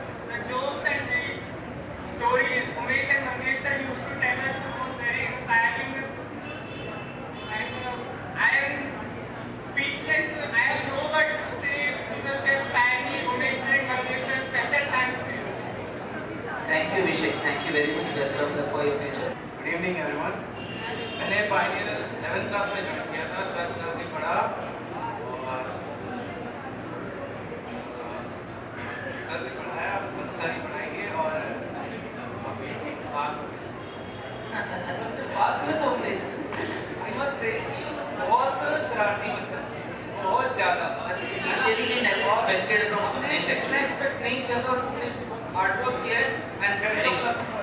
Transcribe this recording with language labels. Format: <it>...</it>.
<en>The jokes and the stories Umesh and Mangesh sir used to tell us was very inspiring. And I am speechless. I have no words to say to the chef Pioneer, Umesh sir and Mangesh sir. Special thanks to you. Thank you, Abhishek. Thank you very much. Best of luck for your future. Good evening everyone.</en> <hi>मैंने Pioneer 11th class में join किया था, 12th class से पढ़ा और 12th से पढ़ाया, बहुत सारी पढ़ाएंगे और अभी पास में तो उमेश,</hi> <en>I must say</en> <hi>बहुत शरारती बच्चा, बहुत ज़्यादा।</hi> <en>Initially, we never expected from Umesh actually.</en> <hi>मैंने एक्सपेक्ट नहीं किया था और उमेश हार्ड वर्क किया है</hi> <en>And best of luck.</en>